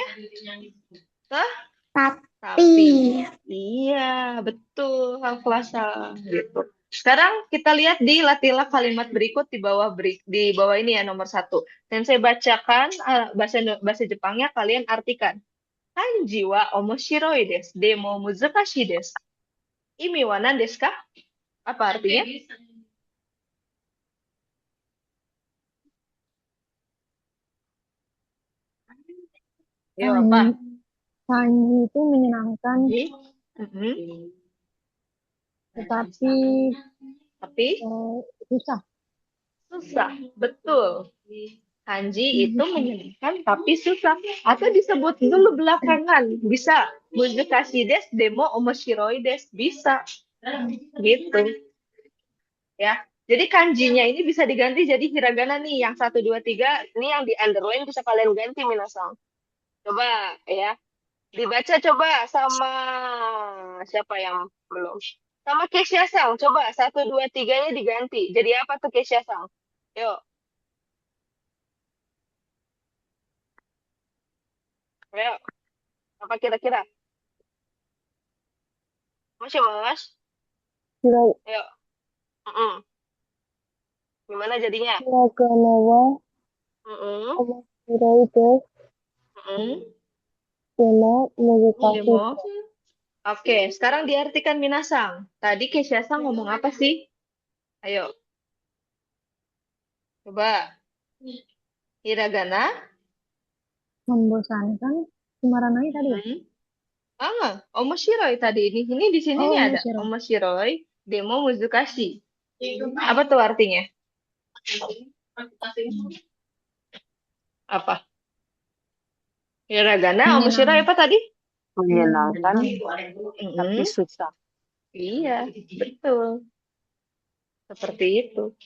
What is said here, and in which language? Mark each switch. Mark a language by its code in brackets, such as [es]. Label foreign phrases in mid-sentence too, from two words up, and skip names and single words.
[id] Hah? Tapi. Tapi. Iya, betul, Haflasa. Gitu. Sekarang kita lihat di latilah kalimat berikut di bawah ini ya nomor 1. Dan saya bacakan bahasa Jepangnya, kalian artikan. [ja] 漢字は面白いです。でも難しいです. 意味は何ですか? [id] Apa artinya? Yo, apa? Kanji itu menyenangkan, Kanji. Mhm. tetapi Tapi susah. susah. Betul. Kanji itu menyenangkan tapi susah. Atau disebut dulu belakangan. Bisa. [ja] 難しいです、でも面白いです. [id] Bisa. Gitu. Ya. Jadi kanjinya ini bisa diganti jadi hiragana nih. Yang 1, 2, 3. Ini yang di underline bisa kalian ganti, minasang. Coba ya. Dibaca coba sama siapa yang belum? Sama Kesha Sang. Coba 1, 2, 3-nya diganti. Jadi apa tuh Kesha Sang? Yuk. Ayo. Apa kira-kira? Mas? Hiro, Ayo. Mm-mm. Gimana jadinya? [ja] ひらがなは Mm-mm. 面白いです, Mm-mm. でも難しい. Demo. [id] Oke, sekarang diartikan Minasang. Tadi Kesha Sang ngomong apa sih? Ayo, coba. Hiragana. Membosankan. Semaranai tadi ya? Omoshiroi tadi ini di sini Oh, nih ada Mushiro. [ja] 面白い、でも難しい. [id] Apa tuh artinya? Apa? Hiragana, omoshiroi apa tadi? Menyenangkan, tapi Mm-mm. susah. Iya, betul. Seperti itu.